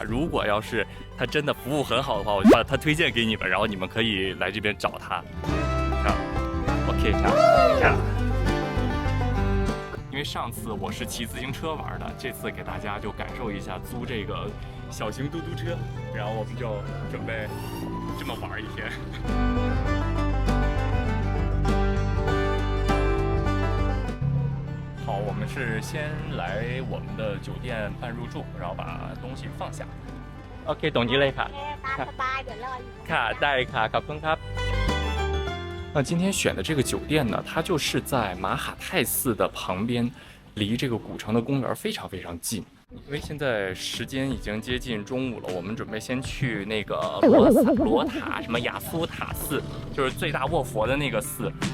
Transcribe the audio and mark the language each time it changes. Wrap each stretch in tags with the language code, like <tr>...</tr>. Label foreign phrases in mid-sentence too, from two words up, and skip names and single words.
<zh>如果要是她真的服务很好的话，我就把她推荐给你们，然后你们可以来这边找她。OK， 因为上次我是骑自行车玩的，这次给大家就感受一下租这个小型嘟嘟车，然后我们就准备这么玩一天。好，我们是先来我们的酒店办入住，然后把东西放下。OK，</zh> <th>ตรงนี้เลยค่ะตามสบายเดี๋ยวรออยู่ค่ะได้ค่ะขอบคุณครับ。</th> <zh>那今天选的这个酒店呢，它就是在马哈泰寺的旁边，离这个古城的公园非常非常近。因为现在时间已经接近中午了，我们准备先去那个罗塔什么雅苏塔寺，就是最大卧佛的那个寺。</zh>